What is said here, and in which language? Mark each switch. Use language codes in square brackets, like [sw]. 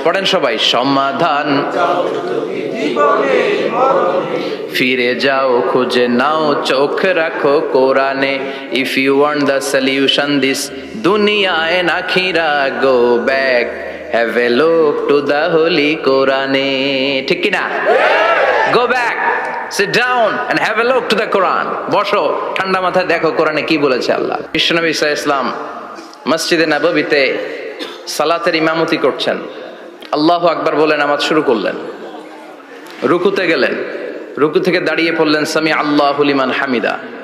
[bn] পড়েন সবাই, সমাধান ফিরে যাও, খুঁজে নাও, চোখ রাখো কোরআনে। [en] If you want the solution this দুনিয়া and আখিরা, go back, have a look to the holy কোরআনে। [bn] ঠিক কিনা? [en] Go back, sit down and have a look to the Quran. [bn] বসো, ঠান্ডা মাথায় দেখো কোরআনে কি বলেছে আল্লাহ। বিশ্বনবী সাল্লাল্লাহু আলাইহি ওয়াসাল্লাম মসজিদে নববীতে সালাতের ইমামতি করছেন। আল্লাহু আকবার বলে নামাজ শুরু করলেন। রুকুতে গেলেন, রুকু থেকে দাঁড়িয়ে পড়লেন [ar] সামি আল্লাহু লিমান হামিদা।